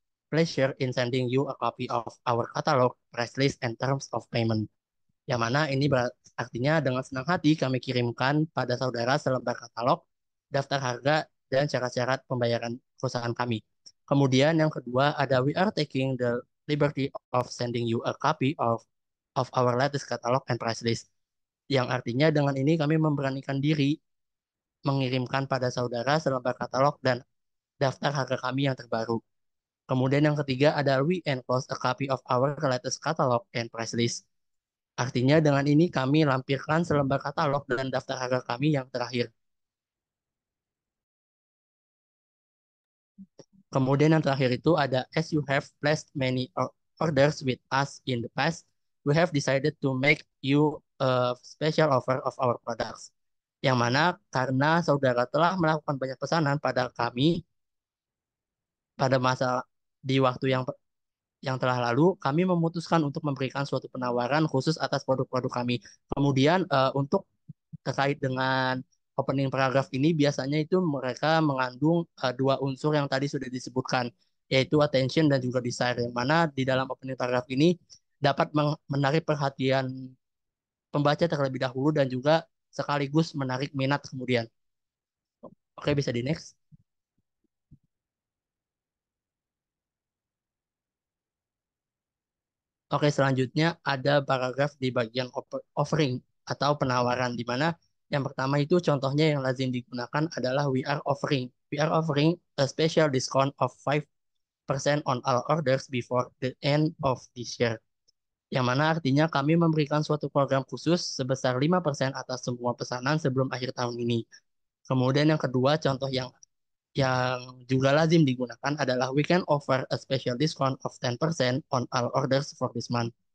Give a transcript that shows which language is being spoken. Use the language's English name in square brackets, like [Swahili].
[English] pleasure in sending you a copy of our catalog, price list, and terms of payment. [Indonesian] Yang mana ini artinya dengan senang hati kami kirimkan pada saudara selembar katalog, daftar harga, dan syarat-syarat pembayaran perusahaan kami. Kemudian yang kedua ada [English] we are taking the liberty of sending you a copy of our latest catalog and price list. [Indonesian] Yang artinya dengan ini kami memberanikan diri mengirimkan pada saudara selembar katalog dan daftar harga kami yang terbaru. Kemudian yang ketiga ada [English] we enclose a copy of our latest catalog and price list. [Indonesian] Artinya dengan ini kami lampirkan selembar katalog dan daftar harga kami yang terakhir. Kemudian yang terakhir itu ada [English] as you have placed many orders with us in the past, we have decided to make you a special offer of our products. [Indonesian] Yang mana karena saudara telah melakukan banyak pesanan pada kami pada masa di waktu yang telah lalu, kami memutuskan untuk memberikan suatu penawaran khusus atas produk-produk kami. Kemudian untuk terkait dengan opening paragraph ini biasanya itu mereka mengandung dua unsur yang tadi sudah disebutkan, yaitu attention dan juga desire, yang mana di dalam opening paragraph ini dapat menarik perhatian pembaca terlebih dahulu dan juga sekaligus menarik minat kemudian. Oke, bisa di next. Oke, selanjutnya ada paragraf di bagian offering atau penawaran, di mana yang pertama itu contohnya yang lazim digunakan adalah [English] we are offering. We are offering a special discount of 5% on all orders before the end of this year. [Indonesian] Yang mana artinya kami memberikan suatu program khusus sebesar 5% atas semua pesanan sebelum akhir tahun ini. Kemudian yang kedua, contoh yang juga lazim digunakan adalah [English] we can offer a special discount of 10% on all orders for this month.